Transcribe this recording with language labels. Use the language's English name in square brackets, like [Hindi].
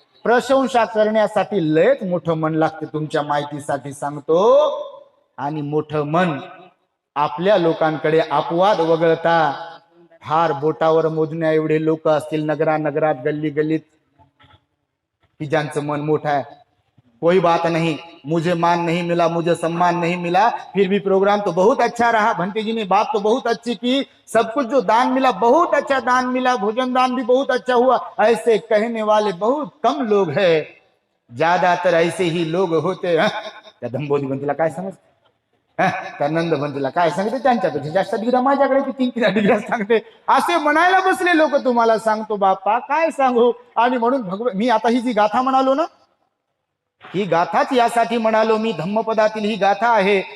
[Marathi] प्रशंसा करण्यासाठी लयच मोठं मन लागते, तुमच्या माहितीसाठी सांगतो. आणि मोठं मन आपल्या लोकांकडे अपवाद वगळता फार बोटावर मोजण्या एवढे लोक असतील नगरात गल्ली गल्लीत की ज्यांचं मन मोठं आहे. [Hindi] कोई बात नहीं, मुझे मान नहीं मिला, मुझे सम्मान नहीं मिला, फिर भी प्रोग्राम तो बहुत अच्छा रहा, भंते जी ने बात तो बहुत अच्छी की, सब कुछ जो दान मिला बहुत अच्छा दान मिला, भोजन दान भी बहुत अच्छा हुआ, ऐसे कहने वाले बहुत कम लोग हैं, ज्यादातर ऐसे ही लोग होते हैं. [Marathi] त्या दंबोली बंतीला काय समज, त्या नंद बंतीला काय सांगते, त्यांच्यापेक्षा जास्त डिग्रा माझ्याकडे 3 डिग्रा सांगते, असे म्हणायला बसले लोक. तुम्हाला सांगतो बापा, काय सांगू. आणि म्हणून मी आता ही जी गाथा म्हणालो ना, ही गाथाच यासाठी म्हणालो मी, धम्मपदातील ही गाथा आहे.